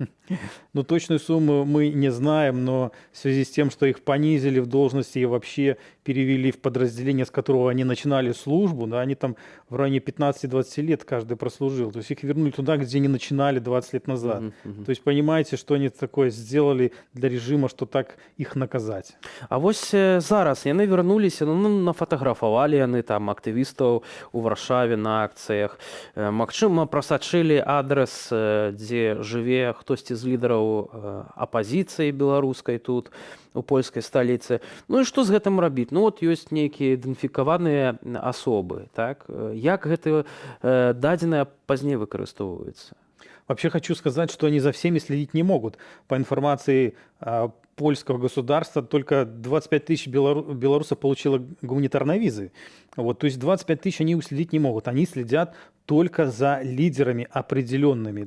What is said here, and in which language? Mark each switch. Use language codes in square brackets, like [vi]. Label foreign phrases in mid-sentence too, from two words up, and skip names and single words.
[ru] Ну, точную сумму мы не знаем, но в связи с тем, что их понизили в должности и вообще перевели в подразделение, с которого они начинали службу, да, они там в районе 15-20 лет каждый прослужил. То есть их вернули туда, где они начинали 20 лет назад. То есть понимаете, что они такое сделали для режима, что так их наказать. [be] А вось зараз яны вярнуліся, нафатаграфавалі яны там актывістаў у Варшаве на акцыях. Магчыма, прасачылі адрес, дзе жыве хтосьці з лідараў апазіцыі беларускай тут, у польскай сталіцы. Ну і што з гэтым рабіць? Ну вот ёсць нейкія ідэнтыфікаваныя асобы, так? Як гэта дадзеныя пазней выкарыстоўваюцца? [ru] Вообще хочу сказать, что они за всеми следить не могут. По информации польского государства, только 25 тысяч белорусов получило гуманитарные визы. Вот, то есть 25 тысяч они уследить не могут. Они следят только за лидерами определенными.